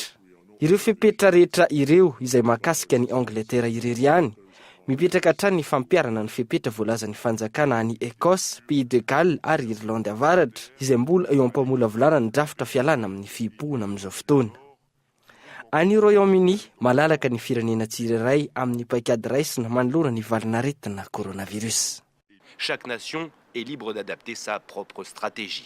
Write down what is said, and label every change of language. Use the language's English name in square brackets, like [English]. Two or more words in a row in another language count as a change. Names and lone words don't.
[Malagasy] Ireo fepetra rehetra ireo izay mahakasika ny Angleterre irery ihany, mipetraka hatrany ny fampiarana ny fepetra voalaza ny fanjakana any Écosse, Pays de Galles ary Irlande avaratra, izay mbola eo ampamolavolana ny drafitra fialana amin'ny fibohana amin'izao fotoana. Any Royaume-Uni, malalaka ny firenena tsirairay amin'ny paikady raisina manoloana ny valanaretina coronavirus. [French] Chaque nation est libre d'adapter sa propre stratégie.